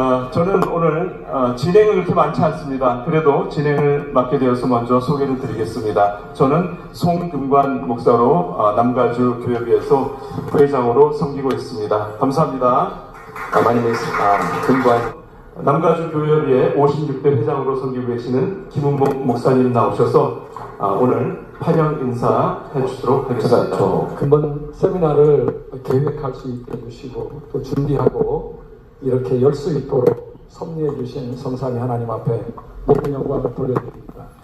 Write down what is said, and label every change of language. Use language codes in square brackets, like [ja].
[ko] 저는 오늘 진행은 그렇게 많지 않습니다. 그래도 진행을 맡게 되어서 먼저 소개를 드리겠습니다. 저는 송금관 목사로 남가주교회협의회에서 회장으로 섬기고 있습니다. 감사합니다. [en] My name is 금관. [ko] 남가주교회협의회 56대 회장으로 섬기고 계시는 김은목목사님 나오셔서 오늘 환영 인사해 주도록 하겠습니다. 금번 세미나를 계획할 수 있게 해주시고 또 준비하고 이렇게 열 수 있도록 섭리해 주신 성삼위 하나님 앞에 모든 영광을 돌려드립니다.